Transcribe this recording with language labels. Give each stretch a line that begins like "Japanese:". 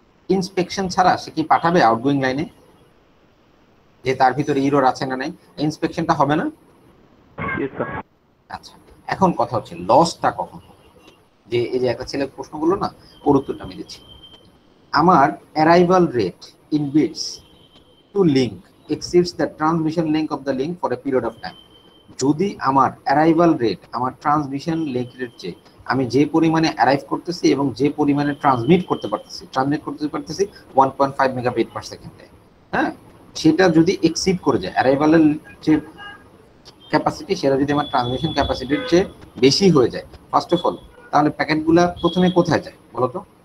Bangla: Inspection ছাড়া সে কি পাঠাবে আউটগোয়িং লাইনে যে তার ভিতরে এরর আছে না নাই? ইন্সপেকশনটা হবে না? আচ্ছা, এখন কথা হচ্ছে লসটা কখন হবে? যে এই যে একটা ছেলে প্রশ্ন করলো না, ওর উত্তরটা আমি দিচ্ছি। আমার
English: Arrival rate in bits to link exceeds the transmission length of the link for a period of time.
Bangla: যদি আমার অ্যারাইভাল রেট, আমার ট্রান্সমিশন লিঙ্ক রেট চেয়ে আমি যে পরিমাণে অ্যারাইভ করতেছি এবং যে পরিমাণে ট্রান্সমিট করতে পারতেছি 1.5 মেগাবিট পার সেকেন্ডে, হ্যাঁ, সেটা যদি এক্সিড করে যায়, অ্যারাইভালের যে ক্যাপাসিটি সেটা যদি আমার ট্রান্সমিশন ক্যাপাসিটির চেয়ে বেশি হয়ে যায়, ফার্স্ট অফ অল তাহলে প্যাকেটগুলা প্রথমে কোথায় যায় বলো তো?